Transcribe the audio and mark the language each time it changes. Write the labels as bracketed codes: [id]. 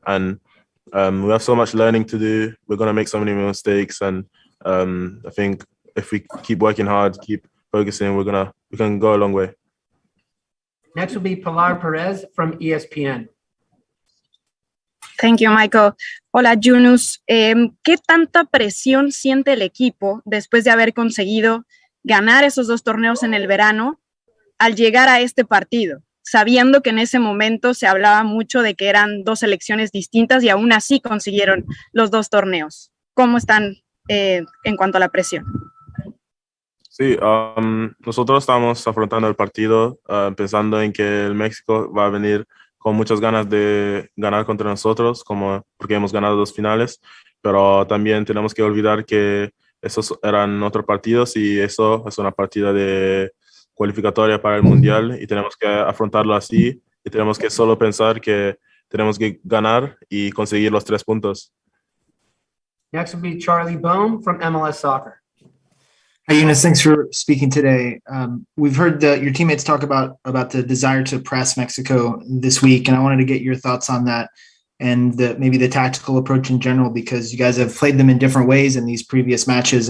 [en] And we have so much learning to do. We're going to make so many mistakes. And I think if we keep working hard, keep focusing, we can go a long way. Next will be Pilar Perez from ESPN. Thank you, Michael. Hola, Yunus. [es] ¿Qué tanta presión siente el equipo después de haber conseguido ganar esos 2 torneos en el verano al llegar a este partido, sabiendo que en ese momento se hablaba mucho de que eran 2 selecciones distintas y aún así consiguieron los 2 torneos? ¿Cómo están en cuanto a la presión? Sí, nosotros estamos afrontando el partido pensando en que el México va a venir con muchas ganas de ganar contra nosotros, porque hemos ganado 2 finales, pero también tenemos que olvidar que esos eran otros partidos y eso es una partida de cualificatoria para el Mundial y tenemos que afrontarlo así y tenemos que solo pensar que tenemos que ganar y conseguir los 3 puntos. [en] Next will be Charlie Bohm from MLS Soccer. Hi, Yunus. Thanks for speaking today. We've heard your teammates talk about the desire to press Mexico this week, and I wanted to get your thoughts on that and maybe the tactical approach in general, because you guys have played them in different ways in these previous matches.